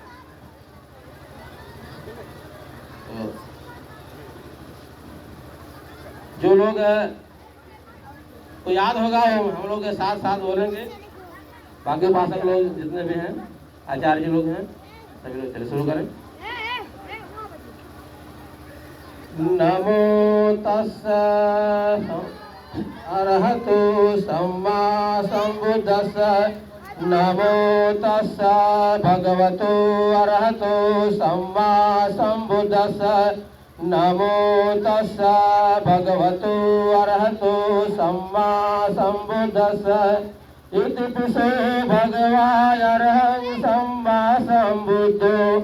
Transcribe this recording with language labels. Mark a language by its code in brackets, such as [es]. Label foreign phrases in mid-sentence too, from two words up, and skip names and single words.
[hi] जो लोग को याद होगा वो हम लोग के साथ साथ बोलेंगे, बाकी उपासक लोग जितने भी हैं, आचार्य लोग हैं, सभी लोग चलिए शुरू करें। [pi] नमो तस्स अरहतो सम्मा सम्बुद्धस्स, नमो तस्स भगवतो अरहतो सम्मा सम्बुद्धस्स, नमो तस्स भगवतो अरहतो सम्मा सम्बुद्धस्स, इति पिसो भगवानरहं सम्मा सम्बुद्धो,